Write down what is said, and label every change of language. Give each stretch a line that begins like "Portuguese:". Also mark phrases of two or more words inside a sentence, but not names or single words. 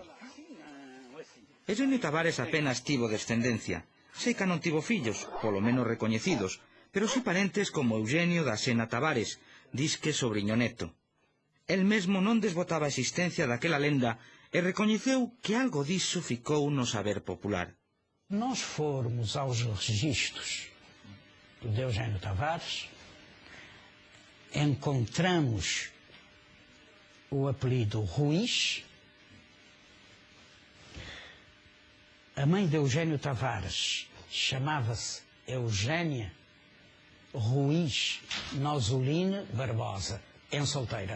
Galician: Eugenio Tavares apenas tivo descendencia. Seica non tivo fillos, polo menos recoñecidos, pero si parentes como Eugenio da Sena Tavares, disque sobriño neto. El mesmo non desbotaba a existencia daquela lenda e recoñeceu que algo diso ficou no saber popular.
Portuguese: Nós formos aos registros de Eugenio Tavares, encontramos o apelido Ruiz. A mãe de Eugenio Tavares chamava-se Eugénia Ruiz Nosolini Barbosa, em solteira.